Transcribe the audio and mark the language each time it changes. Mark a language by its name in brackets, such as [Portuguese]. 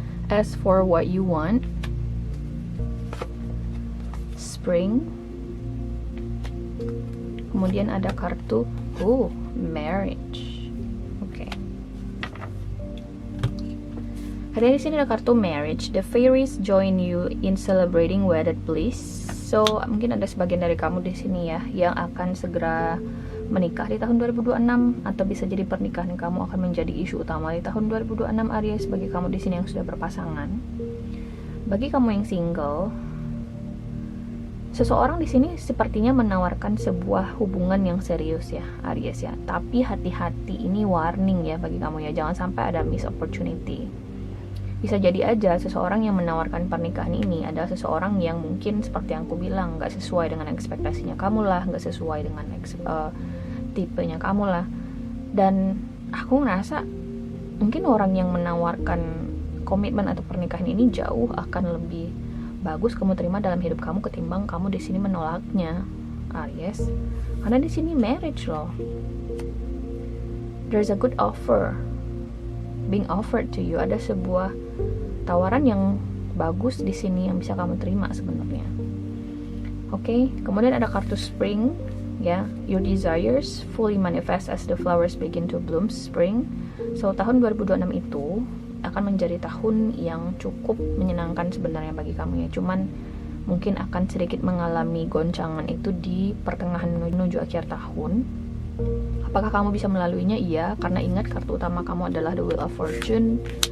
[English] As for what you want, Spring. [Indonesian] Kemudian ada kartu marriage. Oke. Ada di sini ada kartu [English] marriage. The fairies join you in celebrating wedded bliss. [Indonesian] So, mungkin ada sebagian dari kamu di sini ya yang akan segera menikah di tahun 2026, atau bisa jadi pernikahan kamu akan menjadi isu utama di tahun 2026 Aries bagi kamu di sini yang sudah berpasangan. Bagi kamu yang single, seseorang di sini sepertinya menawarkan sebuah hubungan yang serius ya Aries ya. Tapi hati-hati, ini warning ya bagi kamu ya, jangan sampai ada miss opportunity. Bisa jadi aja seseorang yang menawarkan pernikahan ini adalah seseorang yang mungkin seperti yang aku bilang, gak sesuai dengan ekspektasinya kamu lah, gak sesuai dengan tipenya kamu lah. Dan aku ngerasa mungkin orang yang menawarkan komitmen atau pernikahan ini jauh akan lebih bagus kamu terima dalam hidup kamu ketimbang kamu di sini menolaknya Aries. Karena di sini marriage loh. [English] There's a good offer being offered to you. [Indonesian] Ada sebuah tawaran yang bagus di sini yang bisa kamu terima sebenarnya. Oke, kemudian ada kartu Spring ya. [English] Your desires fully manifest as the flowers begin to bloom spring. [Indonesian] So tahun 2026 itu akan menjadi tahun yang cukup menyenangkan sebenarnya bagi kamu ya. Cuman mungkin akan sedikit mengalami goncangan itu di pertengahan menuju akhir tahun. Apakah kamu bisa melaluinya? Iya, karena ingat kartu utama kamu adalah the Wheel of Fortune.